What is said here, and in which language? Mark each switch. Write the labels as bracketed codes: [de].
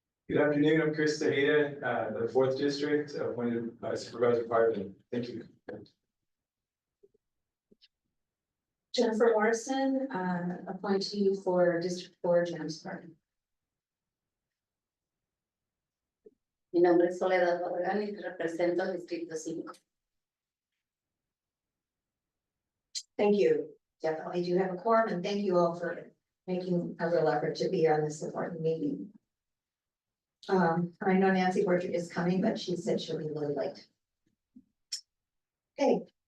[en] Good afternoon, I'm Chris Tejeda, the 4th District, appointed by Supervisor Parvin. Thank you. Jennifer Morrison, appointee for District 4, James Park. [es] Mi nombre es Soledad Barragán y represento el Distrito 5. [en] Thank you. Definitely do have a quorum, and thank you all for making a real effort to be on this important meeting. I know Nancy Borchert is coming, but she said she'll be a little late. Okay.